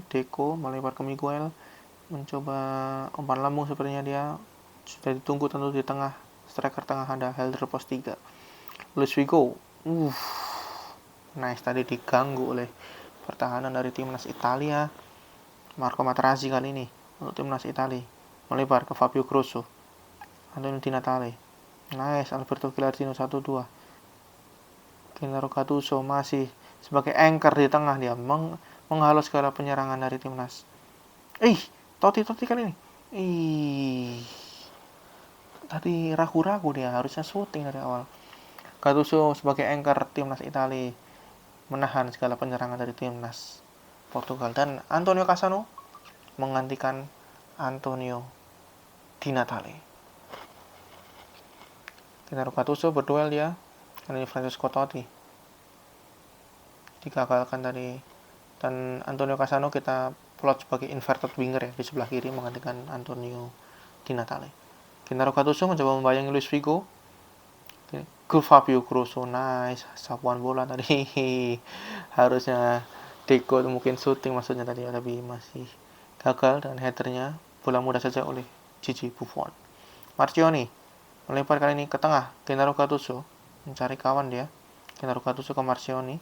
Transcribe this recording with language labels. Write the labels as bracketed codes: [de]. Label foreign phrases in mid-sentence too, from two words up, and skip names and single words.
[id] Deco melebar ke Miguel, mencoba umpan lambung sepertinya dia sudah ditunggu tentu di tengah. Striker tengah ada Helder Postiga. Luis Figo. Nice, tadi diganggu oleh pertahanan dari timnas Italia. Marco Materazzi kali ini untuk timnas Italia melebar ke Fabio Grosso. Antonio Di Natale. Nice, Alberto Gilardino 1-2. Gennaro Gattuso masih sebagai anchor di tengah, dia menghalau segala penyerangan dari timnas. Totti kali ini. Tadi ragu-ragu dia, harusnya shooting dari awal. Gattuso sebagai anchor timnas Italia menahan segala penyerangan dari timnas Portugal, dan Antonio Cassano menggantikan Antonio Di Natale. Gennaro Gattuso berduel dia, ini Francesco Totti digagalkan tadi, dan Antonio Cassano kita plot sebagai [en] inverted winger [id] ya, di sebelah kiri menggantikan Antonio Di Natale. Gennaro Gattuso mencoba membayangi Luis Figo ke Fabio Grosso. Nice, sapuan bola tadi. Harusnya Deco mungkin shooting maksudnya tadi, tapi masih gagal dengan headernya. Bola mudah saja oleh Gigi Buffon. Marchioni melempar kali ini ke tengah. Gennaro Gattuso mencari kawan dia. Gennaro Gattuso ke Marchioni.